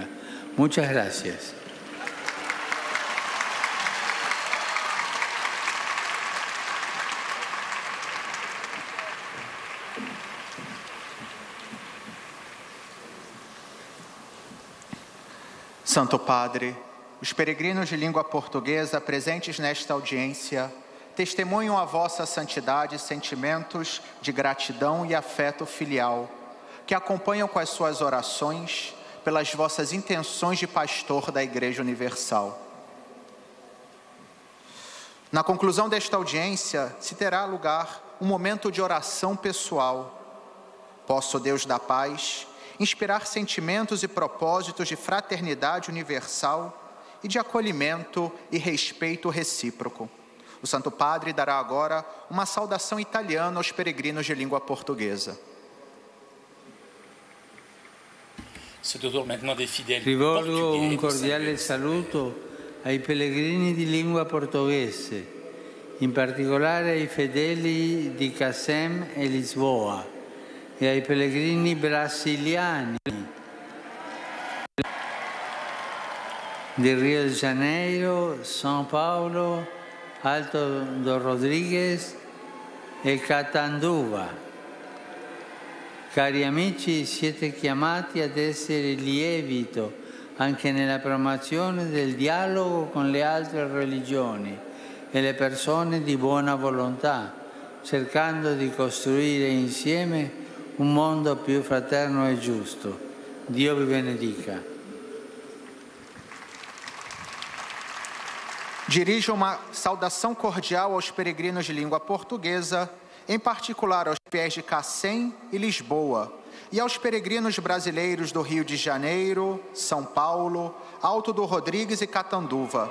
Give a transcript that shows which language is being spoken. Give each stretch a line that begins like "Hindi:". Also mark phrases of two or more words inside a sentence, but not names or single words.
Spanish: Muchas gracias.
Portuguese: Santo Padre, os peregrinos de língua portuguesa presentes nesta audiência testemunham a vossa santidade e sentimentos de gratidão e afeto filial, que acompanham com as suas orações pelas vossas intenções de pastor da Igreja Universal. Na conclusão desta audiência, se terá lugar um momento de oração pessoal. Possa o Deus da paz inspirar sentimentos e propósitos de fraternidade universal e de acolhimento e respeito recíproco. O Santo Padre dará agora uma saudação italiana aos peregrinos de língua portuguesa.
Italian: Rivolgo un cordiale saluto ai pellegrini di lingua portoghese, in particolare ai fedeli di Casem e Lisboa e ai pellegrini brasiliani di Rio de Janeiro, São Paulo, Alto do Rodrigues e Catanduva. Cari amici, siete chiamati ad essere lievito anche nella promozione del dialogo con le altre religioni e le persone di buona volontà, cercando di costruire insieme un mondo più fraterno e giusto. Dio vi benedica.
Portuguese: Dirijo uma saudação cordial aos peregrinos de língua portuguesa, em particular aos fiéis de Cacém e Lisboa, e aos peregrinos brasileiros do Rio de Janeiro, São Paulo, Alto do Rodrigues e Catanduva.